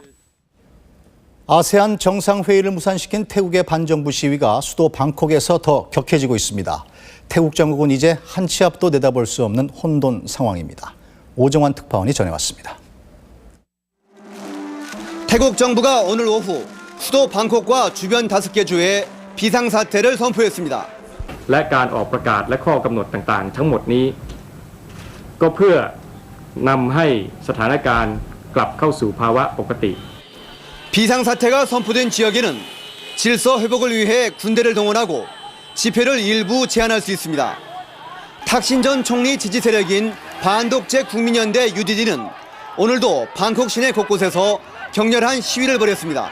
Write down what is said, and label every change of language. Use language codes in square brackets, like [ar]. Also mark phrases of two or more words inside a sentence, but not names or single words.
[ko] 아세안 정상회의를 무산시킨 태국의 반정부 시위가 수도 방콕에서 더 격해지고 있습니다. 태국 정국은 이제 한 치 앞도 내다볼 수 없는 혼돈 상황입니다. 오정환 특파원이 전해왔습니다. 태국 정부가 오늘 오후 수도 방콕과 주변 5개 주에 비상사태를 선포했습니다. [th] และการออกประกาศและข้อกำหนดต่างๆทั้งหมดนี้ก็เพื่อนำให้สถานการณ์กลับเข้าสู่ภาวะปกติ [ko] 비상사태가 선포된 지역에는 질서 회복을 위해 군대를 동원하고 집회를 일부 제한할 수 있습니다. 탁신 전 총리 지지 세력인 반독재 국민연대 UDD는 오늘도 방콕 시내 곳곳에서 격렬한 시위를 벌였습니다.